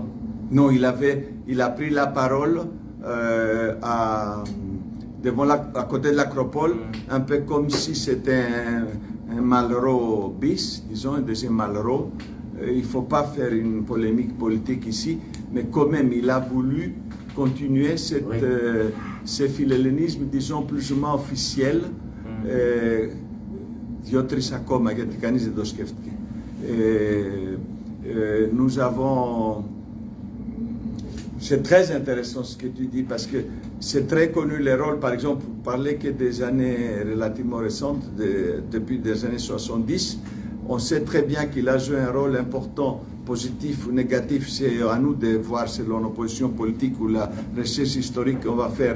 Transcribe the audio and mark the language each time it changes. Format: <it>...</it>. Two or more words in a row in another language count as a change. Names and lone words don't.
<fr>Non, il a pris la parole à côté de l'Acropole, un peu comme si c'était un Malraux bis, disons, un deuxième Malraux. Il ne faut pas faire une polémique politique ici, mais quand même, il a voulu continuer ce philhellénisme, disons, plus ou moins officiel.</fr> <el>Διότρις ακόμα, γιατί κανείς δεν το σκέφτηκε.</el> <fr>Nous avons... C'est très intéressant ce que tu dis, parce que c'est très connu le rôle, par exemple, vous parlez que des années relativement récentes, depuis des années 70, on sait très bien qu'il a joué un rôle important, positif ou négatif, c'est à nous de voir selon nos positions politiques ou la recherche historique qu'on va faire.</fr>